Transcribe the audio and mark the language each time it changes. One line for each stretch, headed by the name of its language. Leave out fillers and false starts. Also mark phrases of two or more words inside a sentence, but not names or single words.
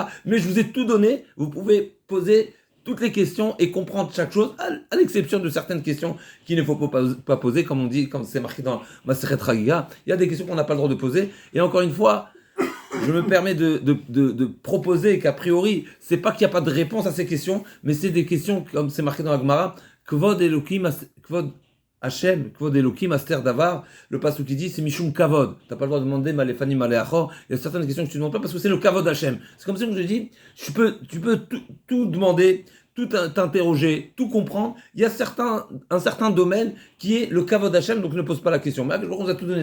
French: Mais je vous ai tout donné, vous pouvez poser toutes les questions et comprendre chaque chose, à l'exception de certaines questions qu'il ne faut pas poser, comme on dit, comme c'est marqué dans
Hebrew: מסכת חגיגה.
French: Il y a des questions qu'on n'a pas le droit de poser. Et encore une fois, je me permets de proposer qu'a priori, c'est pas qu'il n'y a pas de réponse à ces questions, mais c'est des questions, comme c'est marqué dans la Gemara,
Hebrew: כבוד אלוקים, כבוד השם, כבוד אלוקים, הסתר דבר,
French: le passage qui dit c'est
Hebrew: משום כבוד.
French: T'as pas le droit de demander
Hebrew: מה לפנים מה לאחור.
French: Il y a certaines questions que tu ne demandes pas parce que c'est le
Hebrew: כבוד השם.
French: C'est comme ça que je dis, tu peux tout demander, tout t'interroger, tout comprendre. Il y a un certain domaine qui est le
Hebrew: כבוד השם,
French: donc ne pose pas la question. Mais on vous a tout donné.